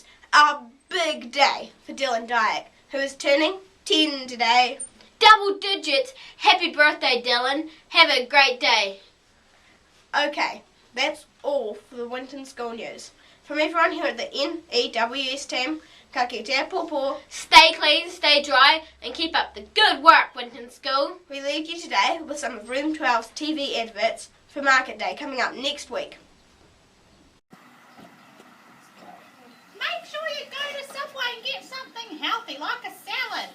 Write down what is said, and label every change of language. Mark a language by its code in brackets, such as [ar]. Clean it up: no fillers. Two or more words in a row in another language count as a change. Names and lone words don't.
[en] Our big day for Dylan Dyack, who is turning 10 today. Double digits. Happy birthday, Dylan. Have a great day. Okay, that's all for the Winton School news. From everyone here at the N.E.W.S team, [mi] ka kite pōpō. [en] Stay clean, stay dry, and keep up the good work, Winton School. We leave you today with some of Room 12's TV adverts for Market Day coming up next week. Make sure you go to Subway and get something healthy, like a salad.